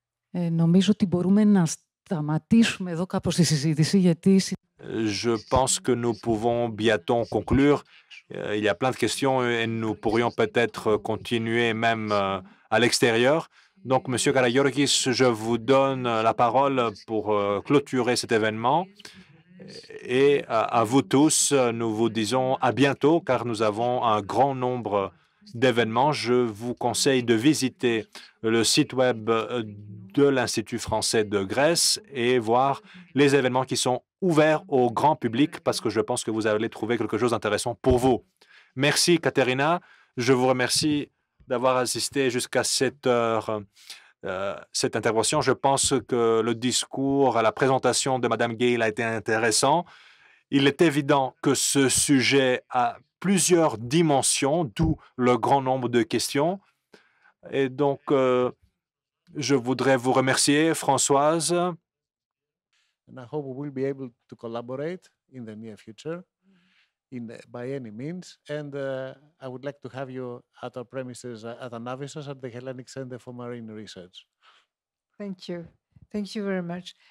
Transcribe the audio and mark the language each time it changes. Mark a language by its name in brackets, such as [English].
[Greek] Νομίζω ότι μπορούμε να σταματήσουμε εδώ κάπως τη συζήτηση, γιατί... [French] Je pense que nous pouvons bientôt conclure. Il y a plein de questions et nous pourrions peut-être continuer même à l'extérieur. Donc, Monsieur Karagiorgis, je vous donne la parole pour clôturer cet événement. Et à vous tous, nous vous disons à bientôt, car nous avons un grand nombre d'événements. Je vous conseille de visiter le site web de l'Institut français de Grèce et voir les événements qui sont ouverts au grand public, parce que je pense que vous allez trouver quelque chose d'intéressant pour vous. Merci, Katerina. Je vous remercie d'avoir assisté jusqu'à cette heure. Cette intervention. Je pense que le discours, la présentation de Mme Gale a été intéressant. Il est évident que ce sujet a plusieurs dimensions, d'où le grand nombre de questions. Et donc, je voudrais vous remercier, Françoise. [English] And I hope we will be able to collaborate in the near future by any means. And I would like to have you at our premises at Anavisos at the Hellenic Center for Marine Research. Thank you. Thank you very much.